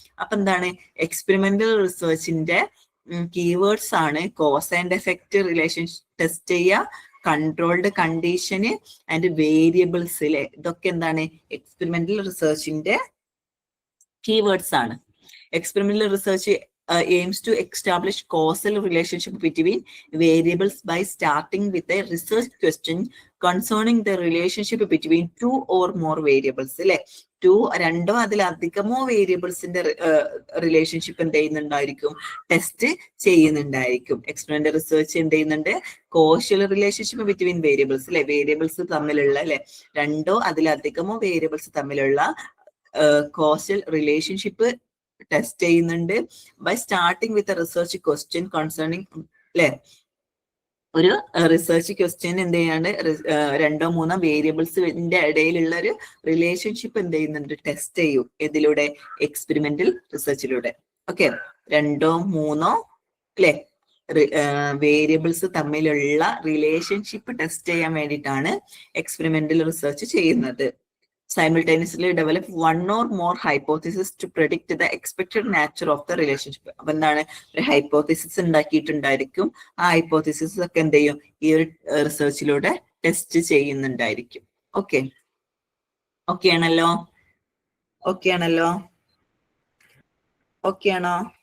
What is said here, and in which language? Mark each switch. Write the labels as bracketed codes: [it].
[ml] അപ്പൊ എന്താണ്, experimental റിസർച്ചിന്റെ keywords ആണ് cause and effect relation test ചെയ്യുക, കൺട്രോൾഡ് കണ്ടീഷന് ആൻഡ് വേരിയബിൾസ്. ഇതൊക്കെ എന്താണ് എക്സ്പെരിമെന്റൽ റിസർച്ചിന്റെ കീവേഡ്സ് ആണ്. Experimental research [en] aims to establish causal relationship between variables by starting with a research question concerning the relationship between two or more variables. [ml] അല്ലെ, രണ്ടോ അതിലധികമോ വേരിയബിൾസിന്റെ relationship എന്ത് ചെയ്യുന്നുണ്ടായിരിക്കും, test ചെയ്യുന്നുണ്ടായിരിക്കും. Experimental research എന്ത് ചെയ്യുന്നുണ്ട്, [en] causal relationship between variables, [ml] അല്ലെ, variables തമ്മിലുള്ള, അല്ലെ, രണ്ടോ അതിലധികമോ വേരിയബിൾസ് തമ്മിലുള്ള കോഷ്യൽ റിലേഷൻഷിപ്പ് ടെസ്റ്റ് ചെയ്യുന്നുണ്ട്. [en] by starting with research question concerning, [ml] അല്ലെ, ഒരു റിസർച്ച് ക്വസ്റ്റ്യൻ എന്ത് ചെയ്യാണ്, രണ്ടോ മൂന്നോ വേരിയബിൾസിന്റെ ഇടയിലുള്ള ഒരു റിലേഷൻഷിപ്പ് എന്ത് ചെയ്യുന്നുണ്ട്, ടെസ്റ്റ് ചെയ്യും. ഇതിലൂടെ എക്സ്പെരിമെന്റൽ റിസർച്ചിലൂടെ. ഓക്കെ, രണ്ടോ മൂന്നോ, അല്ലെ, വേരിയബിൾസ് തമ്മിലുള്ള റിലേഷൻഷിപ്പ് ടെസ്റ്റ് ചെയ്യാൻ വേണ്ടിയിട്ടാണ് എക്സ്പെരിമെന്റൽ റിസർച്ച് ചെയ്യുന്നത്. [en] simultaneously develop one or more hypothesis to predict the expected nature of the relationship. [ml] അപ്പൊ എന്താണ്, ഒരു ഹൈപ്പോത്തിസിസ് ഉണ്ടാക്കിയിട്ടുണ്ടായിരിക്കും. ആ ഹൈപ്പോത്തിസിസ് ഒക്കെ എന്ത് ചെയ്യും, ഈ ഒരു റിസർച്ചിലൂടെ ടെസ്റ്റ് ചെയ്യുന്നുണ്ടായിരിക്കും. ഓക്കെ, ഓക്കെ ആണല്ലോ, ഓക്കെ ആണല്ലോ, ഓക്കെ ആണോ?